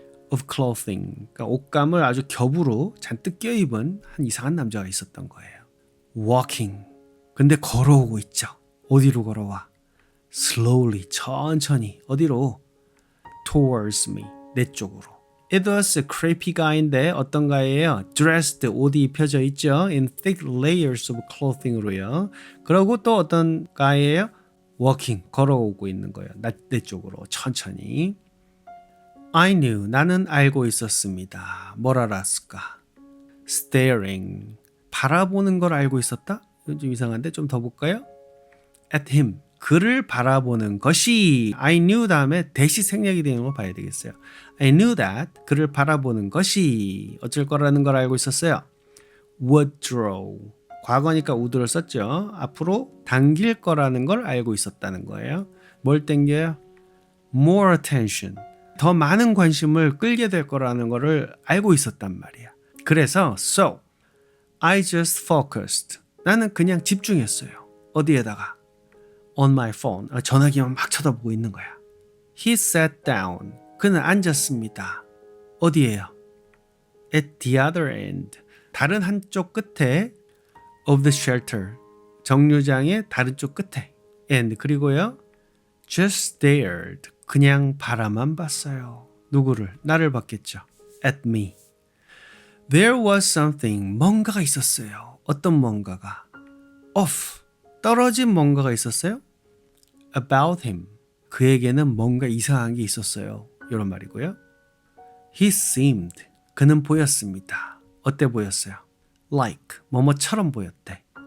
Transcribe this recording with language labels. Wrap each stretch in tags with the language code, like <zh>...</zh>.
<en>Of clothing,</en> <ko>그러니까 옷감을 아주 겹으로 잔뜩 껴입은 한 이상한 남자가 있었던 거예요. Walking, 근데 걸어오고 있죠. 어디로 걸어와?</ko> <en>Slowly,</en> <ko>천천히. 어디로?</ko> <en>Towards me,</en> <ko>내 쪽으로.</ko> <en>It was a creepy guy인데</en> <ko>어떤 가예요? Dressed, 옷이 입혀져 있죠.</ko> <en>In thick layers of clothing으로요.</en> <ko>그리고 또 어떤 가예요? Walking, 걸어오고 있는 거예요. 내 쪽으로 천천히.</ko> <en>I knew,</en> <ko>나는 알고 있었습니다. 뭘 알았을까? Staring, 바라보는 걸 알고 있었다? 좀 이상한데 좀 더 볼까요?</ko> <en>At him,</en> <ko>그를 바라보는 것이.</ko> <en>I knew</en> <ko>다음에 대시 생략이 되는 걸 봐야 되겠어요.</ko> <en>I knew that,</en> <ko>그를 바라보는 것이 어쩔 거라는 걸 알고 있었어요.</ko> <en>Would draw,</en> <ko>과거니까 would를 썼죠. 앞으로 당길 거라는 걸 알고 있었다는 거예요. 뭘 당겨요?</ko> <en>More attention,</en> <ko>더 많은 관심을 끌게 될 거라는 거를 알고 있었단 말이야. 그래서</ko> <en>So, I just focused,</en> <ko>나는 그냥 집중했어요. 어디에다가?</ko> <en>On my phone,</en> <ko>전화기만 막 쳐다보고 있는 거야.</ko> <en>He sat down,</en> <ko>그는 앉았습니다. 어디에요?</ko> <en>At the other end,</en> <ko>다른 한쪽 끝에.</ko> <en>Of the shelter,</en> <ko>정류장의 다른 쪽 끝에. And, 그리고요.</ko> <en>Just stared,</en> <ko>그냥 바라만 봤어요. 누구를? 나를 봤겠죠.</ko> <en>At me. There was something,</en> <ko>뭔가가 있었어요. 어떤 뭔가가? Off, 떨어진 뭔가가 있었어요.</ko> <en>About him,</en> <ko>그에게는 뭔가 이상한 게 있었어요. 이런 말이고요.</ko> <en>He seemed,</en> <ko>그는 보였습니다. 어때 보였어요? Like, 뭐뭐처럼 보였대.</ko>